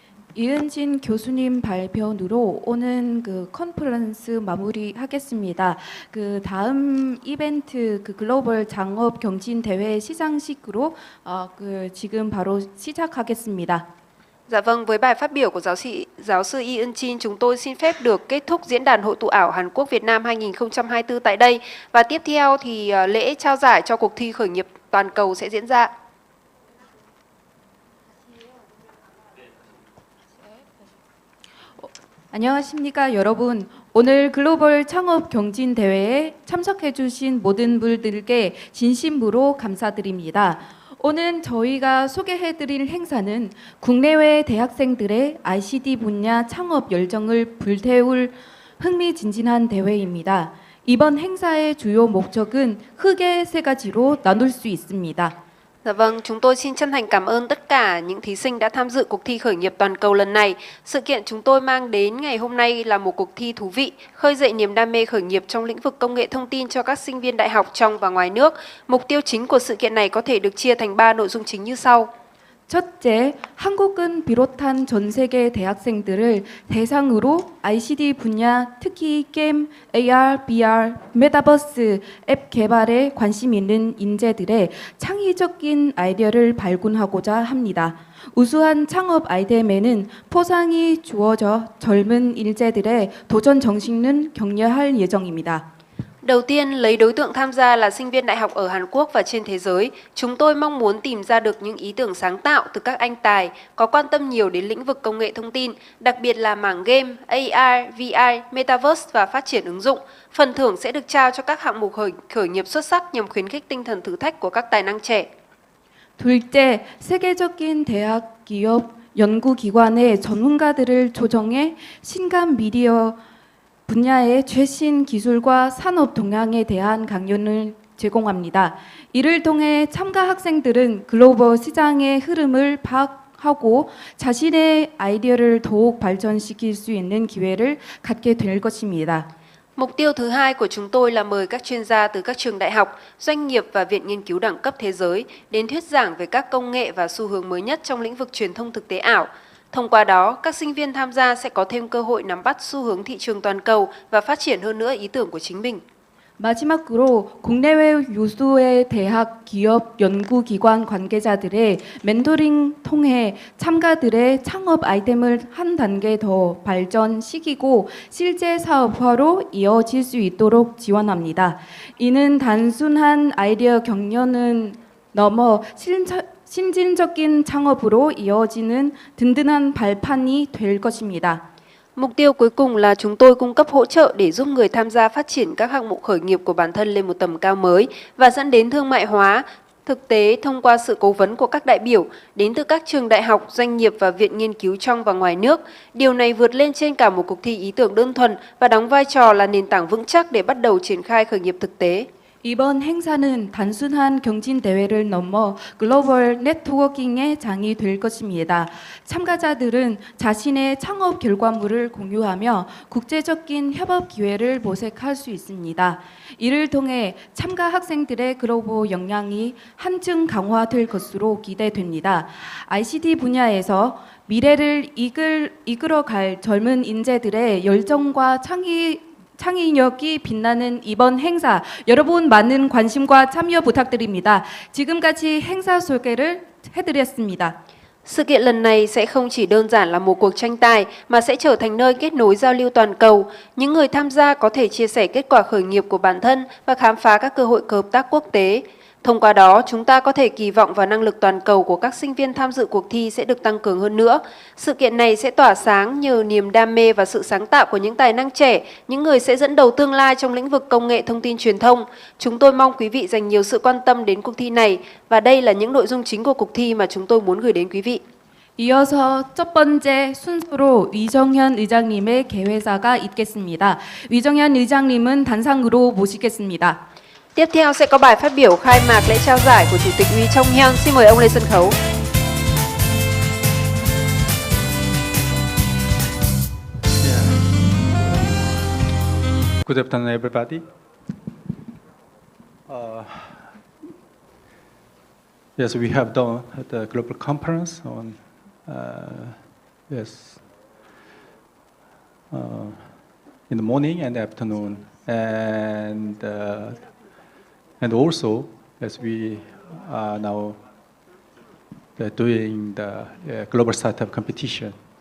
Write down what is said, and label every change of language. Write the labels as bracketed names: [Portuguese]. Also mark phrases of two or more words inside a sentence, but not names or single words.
[Korean] 이은진 교수님 발표로 오는 그 컨퍼런스 마무리하겠습니다. 그 다음 이벤트 그 글로벌 창업 경진 대회 시상식으로 그 지금 바로 시작하겠습니다. [Vietnamese] Dạ vâng, với bài phát biểu của giáo sư Yi Eun Chin, chúng tôi xin phép được kết thúc diễn đàn hội tụ ảo Hàn Quốc Việt Nam 2024 tại đây. Và tiếp theo thì lễ trao giải cho cuộc thi khởi nghiệp toàn cầu sẽ diễn ra. [Korean] 안녕하십니까 여러분. 오늘 글로벌 창업 경진 대회에 참석해 주신 모든 분들께 진심으로 감사드립니다. 오늘 저희가 소개해 드릴 행사는 국내외 대학생들의 ICT 분야 창업 열정을 불태울 흥미진진한 대회입니다. 이번 행사의 주요 목적은 크게 세 가지로 나눌 수 있습니다. [Vietnamese] Dạ vâng, chúng tôi xin chân thành cảm ơn tất cả những thí sinh đã tham dự cuộc thi khởi nghiệp toàn cầu lần này. Sự kiện chúng tôi mang đến ngày hôm nay là một cuộc thi thú vị, khơi dậy niềm đam mê khởi nghiệp trong lĩnh vực công nghệ thông tin cho các sinh viên đại học trong và ngoài nước. Mục tiêu chính của sự kiện này có thể được chia thành 3 nội dung chính như sau. [Korean] 첫째, 한국은 비롯한 전 세계 대학생들을 대상으로 ICT 분야, 특히 게임, AR, VR, 메타버스 앱 개발에 관심 있는 인재들의 창의적인 아이디어를 발굴하고자 합니다. 우수한 창업 아이템에는 포상이 주어져 젊은 인재들의 도전 정신을 격려할 예정입니다. [Vietnamese] Đầu tiên, lấy đối tượng tham gia là sinh viên đại học ở Hàn Quốc và trên thế giới. Chúng tôi mong muốn tìm ra được những ý tưởng sáng tạo từ các anh tài có quan tâm nhiều đến lĩnh vực công nghệ thông tin, đặc biệt là mảng game, AR, VR, Metaverse và phát triển ứng dụng. Phần thưởng sẽ được trao cho các hạng mục khởi nghiệp xuất sắc nhằm khuyến khích tinh thần thử thách của các tài năng trẻ. [Korean] 둘째, 세계적인 대학, 기업, 연구기관의 전문가들을 조정해 신간 미디어 분야의 최신 기술과 산업 동향에 대한 강연을 제공합니다. 이를 통해 참가 학생들은 글로벌 시장의 흐름을 파악하고 자신의 아이디어를 더욱 발전시킬 수 있는 기회를 갖게 될 것입니다. [Vietnamese] Mục tiêu thứ hai của chúng tôi là mời các chuyên gia từ các trường đại học, doanh nghiệp và viện nghiên cứu đẳng cấp thế giới đến thuyết giảng về các công nghệ và xu hướng mới nhất trong lĩnh vực truyền thông thực tế ảo. Thông qua đó, các sinh viên tham gia sẽ có thêm cơ hội nắm bắt xu hướng thị trường toàn cầu và phát triển hơn nữa ý tưởng của chính mình. [Korean] 마지막으로 국내외 유수의 대학, 기업, 연구기관 관계자들의 멘토링 통해 참가들의 창업 아이템을 한 단계 더 발전시키고 실제 사업화로 이어질 수 있도록 지원합니다. 이는 단순한 아이디어 격려는 넘어 신진적인 창업으로 이어지는 든든한 발판이 될 것입니다. [Vietnamese] Mục tiêu cuối cùng là chúng tôi cung cấp hỗ trợ để giúp người tham gia phát triển các hạng mục khởi nghiệp của bản thân lên một tầm cao mới và dẫn đến thương mại hóa thực tế thông qua sự cố vấn của các đại biểu đến từ các trường đại học, doanh nghiệp và viện nghiên cứu trong và ngoài nước. Điều này vượt lên trên cả một cuộc thi ý tưởng đơn thuần và đóng vai trò là nền tảng vững chắc để bắt đầu triển khai khởi nghiệp thực tế. [Korean] 이번 행사는 단순한 경진 대회를 넘어 글로벌 네트워킹의 장이 될 것입니다. 참가자들은 자신의 창업 결과물을 공유하며 국제적인 협업 기회를 모색할 수 있습니다. 이를 통해 참가 학생들의 글로벌 역량이 한층 강화될 것으로 기대됩니다. ICT 분야에서 미래를 이끌어갈 젊은 인재들의 열정과 창의력이 빛나는 이번 행사, 여러분 많은 관심과 참여 부탁드립니다. 지금까지 행사 소개를 해드렸습니다. [Vietnamese] Sự kiện lần này sẽ không chỉ đơn giản là một cuộc tranh tài mà sẽ trở thành nơi kết nối giao lưu toàn cầu. Những người tham gia có thể chia sẻ kết quả khởi nghiệp của bản thân và khám phá các cơ hội hợp tác quốc tế. Thông qua đó, chúng ta có thể kỳ vọng vào năng lực toàn cầu của các sinh viên tham dự cuộc thi sẽ được tăng cường hơn nữa. Sự kiện này sẽ tỏa sáng nhờ niềm đam mê và sự sáng tạo của những tài năng trẻ, những người sẽ dẫn đầu tương lai trong lĩnh vực công nghệ thông tin truyền thông. Chúng tôi mong quý vị dành nhiều sự quan tâm đến cuộc thi này và đây là những nội dung chính của cuộc thi mà chúng tôi muốn gửi đến quý vị. [Korean] 이어서 첫 번째 순서로 위정현 의장님의 개회사가 있겠습니다. 위정현 의장님은 단상으로 모시겠습니다. [Vietnamese] Tiếp theo sẽ có bài phát biểu khai mạc lễ trao giải của Chủ tịch Lee Chong-hyun. Xin mời ông lên sân khấu. [English] Good afternoon, everybody. Yes, we have done the global conference on yes, in the morning and afternoon, and also as we are now doing the global startup competition.